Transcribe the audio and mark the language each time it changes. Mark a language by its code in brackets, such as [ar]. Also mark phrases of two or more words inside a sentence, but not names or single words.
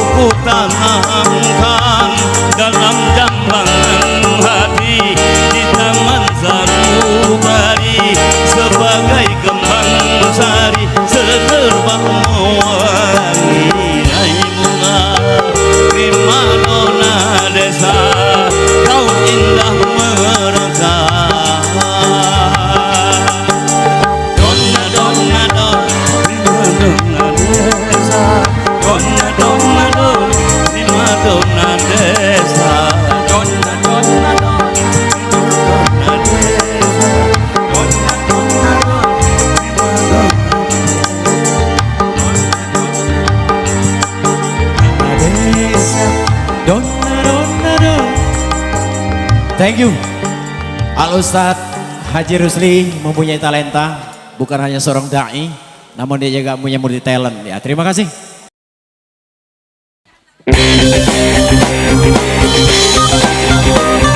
[id] ku tanamkan dalam jambangan hati di taman sanubari sebagai kembang sari semerbak mewangi. Hai bunga primadona desa, kau indah merekah. Donna donna don, primadona desa. Donna donna don, primadona desa. Donna donna don, primadona desa. Donna donna don, primadona desa. Donna donna don. [en] Thank you. [id] Al Ustadz Haji Rusli mempunyai talenta, bukan hanya seorang da'i, namun dia juga punya [en] multi talent. [id] Ya, terima kasih.